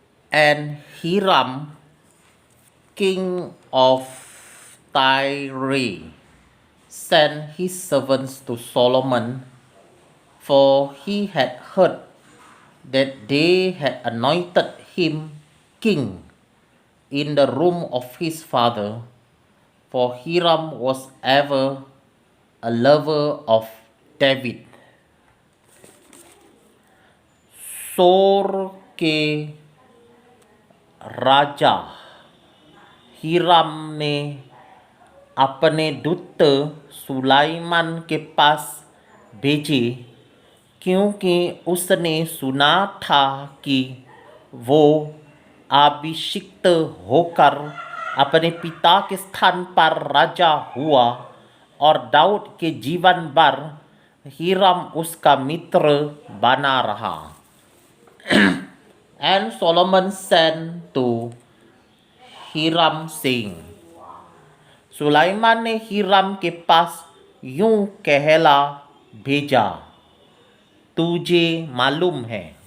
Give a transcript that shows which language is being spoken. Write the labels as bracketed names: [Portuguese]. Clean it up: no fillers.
[English] And Hiram, king of Tyre, sent his servants to Solomon, for he had heard that they had anointed him king in the room of his father, for Hiram was ever a lover of David. [Hindi] सोर के राजा Hiram ने अपने दूत सुलाइमान के पास भेजे, क्योंकि उसने सुना था कि वो अभिषिक्त होकर अपने पिता के स्थान पर राजा हुआ और दाऊद के जीवन भर हीराम उसका मित्र बना रहा। [English] And Solomon sent to Hiram saying, [Hindi] Sulaiman ने हीराम के पास यूं कहला भेजा, तुझे मालूम है,